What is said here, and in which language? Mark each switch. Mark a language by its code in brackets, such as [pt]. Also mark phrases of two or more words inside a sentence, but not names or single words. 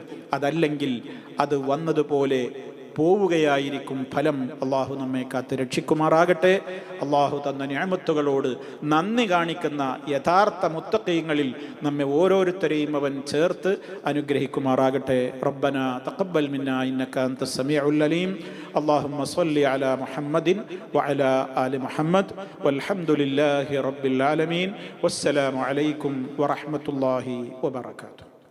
[ml] അതല്ലെങ്കിൽ അത് വന്നതുപോലെ പോവുകയായിരിക്കും ഫലം. അള്ളാഹു നമ്മെ കാത്ത് രക്ഷിക്കുമാറാകട്ടെ. അള്ളാഹു തന്ന നിഅമത്തുകളോട് നന്ദി കാണിക്കുന്ന യഥാർത്ഥ മുത്തഖീങ്ങളിൽ നമ്മെ ഓരോരുത്തരെയും അവൻ ചേർത്ത് അനുഗ്രഹിക്കുമാറാകട്ടെ. [ar] ربنا تقبل منا إنك أنت السميع العليم. اللهم صل على محمد وعلى آل محمد والحمد لله رب العالمين والسلام عليكم ورحمة الله وبركاته.